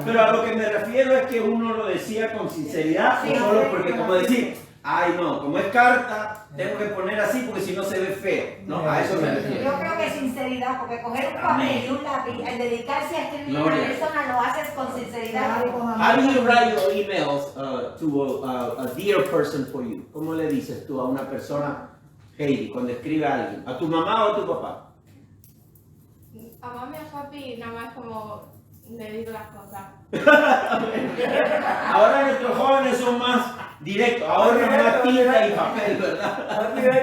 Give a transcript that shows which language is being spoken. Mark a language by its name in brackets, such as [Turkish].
[Spanish] Pero a lo que me refiero es que uno lo decía con sinceridad, Sí, o solo sí, porque, como decir, ay no, como es carta, tengo que poner así porque si no se ve feo. No, a eso me refiero. Yo creo que sinceridad, porque coger un papel y un lápiz, al dedicarse a escribir a una Gloria. persona, lo haces con sinceridad. [English] How do you write your emails to a dear person for you? [Spanish] ¿Cómo le dices tú a una persona, Heidi, cuando escribe a alguien? ¿A tu mamá o a tu papá? A mami y a papi nada más como le digo las cosas. Ahora nuestros jóvenes son más directos, ahorran más tinta y papel, ¿verdad?